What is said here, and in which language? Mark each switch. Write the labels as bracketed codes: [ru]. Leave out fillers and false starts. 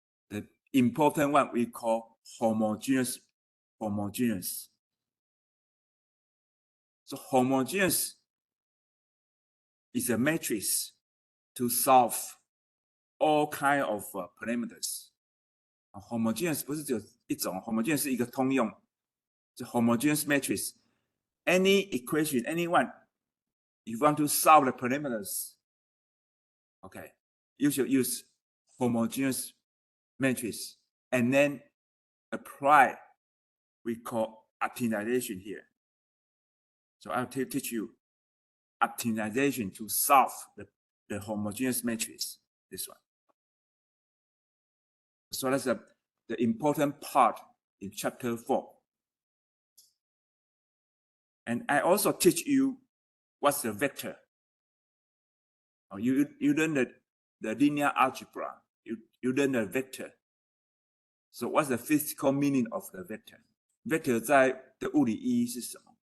[en] The important one we call homogeneous. So homogeneous is a matrix to solve all kind of parameters. [zh] Homogeneous 不是只有一种 ，homogeneous 是一个通用，是 homogeneous matrix. [en] Any equation, anyone, if you want to solve the parameters, okay, you should use homogeneous matrix and then apply we call optimization here. So I'll teach you optimization to solve the homogeneous matrix, this one. So that's the important part in chapter 4. And I also teach you what's the vector. You learn the linear algebra. You learn the vector. So what's the physical meaning of the vector? [zh] Vector 在的物理意义是什么?